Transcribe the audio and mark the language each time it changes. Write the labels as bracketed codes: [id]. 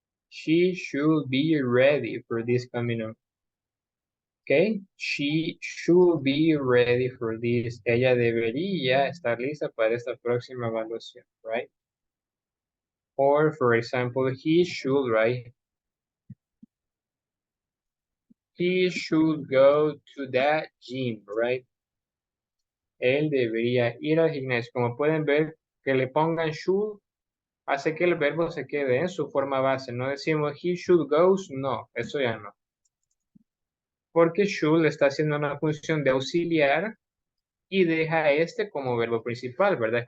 [en] She should be ready for this coming up. Okay, she should be ready for this. [es] Ella debería estar lista para esta próxima evaluación, right? [en] Or, for example, he should, right? He should go to that gym, right? [es] Él debería ir al gimnasio. Como pueden ver, que le pongan should hace que el verbo se quede en su forma base. No decimos [en] he should go, [es] no, eso ya no. Porque [en] should [es] está haciendo una función de auxiliar y deja este como verbo principal, ¿verdad?